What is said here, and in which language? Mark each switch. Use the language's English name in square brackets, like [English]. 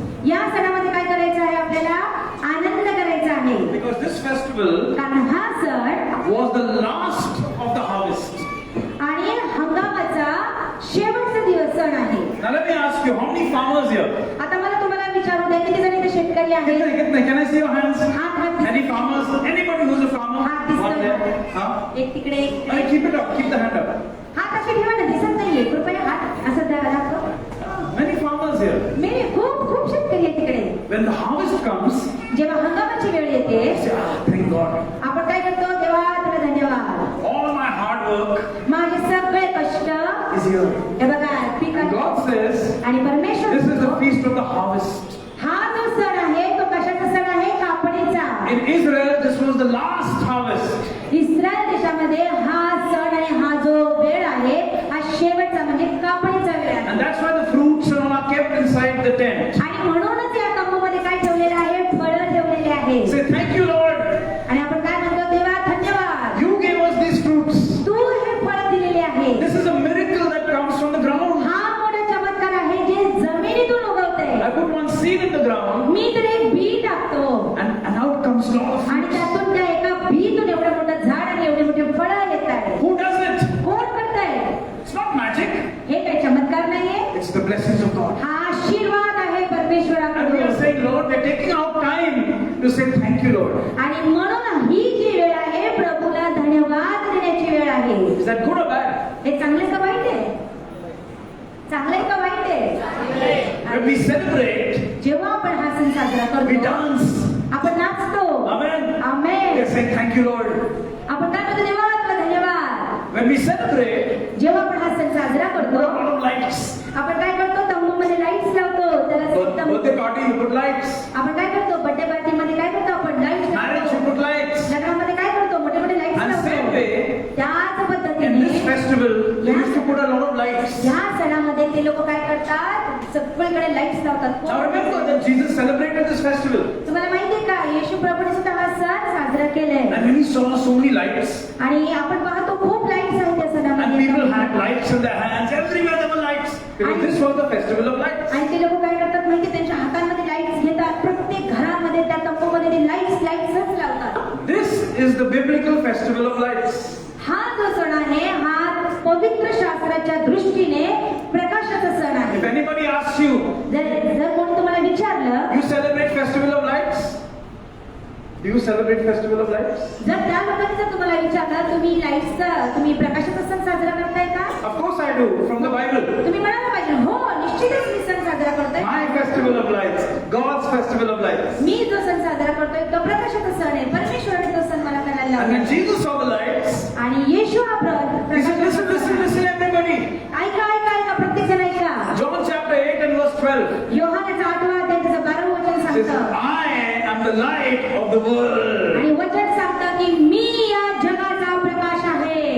[Marathi] या सणामध्ये काय करायचं आहे? आपल्याला आनंद करायचा आहे. [English] because this festival [Marathi] कारण हा सण [English] was the last of the harvest. [Marathi] आणि हंगामाचा शेवटचा दिवस सण आहे. [English] Now let me ask you, how many farmers here? [Marathi] आता मला तुम्हाला विचारू द्या, किती जण इथे शेतकरी आहेत? [English] Kitne? Can I see your hands? [Marathi] हात [English] Any farmers? Anybody who's a farmer? [Marathi] हात दिसतोय [English] One there? [Marathi] का? Huh? एक तिकडे, एक [English] Hey, [Marathi] तिकडे. [English] keep it up. Keep the hand up. [Marathi] हात असे ठेवा ना, दिसत नाहीये. कृपया हात असं दाखव. [English] Many farmers here. [Marathi] मी खूप शेतकरी आहे तिकडे. [English] When the harvest comes, [Marathi] जेव्हा हंगामाची वेळ येते, [English] say, ah, thank God. [Marathi] आपण काय करतो? देवा तुला धन्यवाद, [English] All my hard work [Marathi] माझे सगळे कष्ट [English] is here. [Marathi] हे बघा [English] And [Marathi] पिकात. [English] God says, [Marathi] आणि परमेश्वर [English] this is the [Marathi] म्हणतो, [English] feast of the harvest. [Marathi] हा जो सण आहे तो कशाचा सण आहे? कापणीचा. [English] In Israel, this was the last harvest. [Marathi] Israel देशामध्ये हा सण आणि हा जो वेळ आहे, हा शेवटचा म्हणजे कापणीचा वेळ आहे. [English] And that's why the fruits and all are kept inside the tent. [Marathi] आणि म्हणूनच या तंबूमध्ये काय ठेवलेलं आहे? फळं ठेवलेले आहे. [English] Say, thank you, Lord. [Marathi] आणि आपण काय म्हणतो? देवा धन्यवाद, [English] You gave us these fruits. [Marathi] तू हे फळ दिलेले आहे. [English] This is a miracle that comes from the ground. [Marathi] हा मोठा चमत्कार आहे जे जमिनीतून उगवते. [English] I put one seed in the ground, [Marathi] मी तर एक बी टाकतो [English] and out comes a lot of [Marathi] आणि [English] fruits. [Marathi] त्यातून त्या एका बीतून एवढं मोठं झाड आणि एवढे मोठे फळं येत आहे. [English] Who does it? [Marathi] कोण करताय? [English] It's not magic. [Marathi] हे काही चमत्कार नाहीये, [English] It's the blessings of God. [Marathi] हा आशीर्वाद आहे [English] And we are [Marathi] परमेश्वराकडून. [English] saying, Lord, we're taking out time to say thank you, Lord. [Marathi] आणि म्हणून ही जी वेळ आहे, प्रभूला धन्यवाद देण्याची वेळ आहे. [English] Is that good or bad? [Marathi] हे चांगले का वाईट आहे? चांगले का वाईट आहे? [English] When we celebrate, [Marathi] जेव्हा आपण हा सण साजरा [English] we [Marathi] करतो, [English] dance. [Marathi] आपण नाचतो. [English] Amen. We [Marathi] amen. [English] are saying thank you, Lord. [Marathi] आपण काय म्हणतो? देवा तुला धन्यवाद. [English] When we celebrate, [Marathi] जेव्हा आपण हा सण साजरा [English] we put [Marathi] करतो, [English] a lot of lights. [Marathi] आपण काय करतो? तंबूमध्ये लाईट्स लावतो. त्याला [English] Birthday party, you put lights. [Marathi] आपण काय करतो? बर्थडे पार्टी मध्ये काय करतो? आपण लाईट्स [English] Marriage, you [Marathi] लावतो. [English] put lights. [Marathi] लग्नामध्ये काय करतो? मोठे मोठे लाईट्स [English] And same [Marathi] लावतो. [English] way, [Marathi] त्याच [English] in [Marathi] पद्धतीने [English] this festival, they used to put a lot of lights. [Marathi] या सणामध्ये ते लोक काय करतात? सगळीकडे लाईट्स लावतात. [English] Now remember that Jesus celebrated this festival. [Marathi] तुम्हाला माहिती आहे का? येशू प्रभूने सुद्धा हा सण साजरा केलंय. [English] And when he saw so many lights, [Marathi] आणि आपण पाहतो खूप लाईट्स आहेत त्या [English] and people had [Marathi] सणामध्ये. [English] lights in their hands, everywhere there were lights. Because this was the festival of lights. [Marathi] आणि ते लोक काय करतात माहिती, त्यांच्या हातांमध्ये लाईट्स घेतात, प्रत्येक घरामध्ये त्या तंबूमध्ये ते लाईट्सच लावतात. [English] This is the biblical festival of lights. [Marathi] हा जो सण आहे हा पवित्र शास्त्राच्या दृष्टीने प्रकाशाचा सण आहे. [English] If anybody asks you, [Marathi] जर कोणी तुम्हाला विचारलं, [English] you celebrate festival of lights? Do you celebrate festival of lights? [Marathi] जर त्या लोकांनी जर तुम्हाला विचारलं तुम्ही प्रकाशाचा सण साजरा करताय का? [English] Of course I do, from the Bible. [Marathi] तुम्ही म्हणायला पाहिजे हो, निश्चितच मी सण साजरा करतोय. [English] My festival of lights, God's festival of lights. [Marathi] मी जो सण साजरा करतोय तो प्रकाशाचा सण आहे. परमेश्वराने तो सण मला करायला [English] And when [Marathi] लावला. [English] Jesus saw the lights, [Marathi] आणि येशू हा [English] he said, listen, listen, listen everybody. [Marathi] ऐका प्रत्येक जण ऐका. [English] John chapter 8 and verse 12 [Marathi] योहानाचा 8वा अध्याय त्याचं 12वं वचन [English] says, [Marathi] सांगतं. [English] I am the light of the world. [Marathi] आणि वचन सांगतं की मी या जगाचा प्रकाश आहे.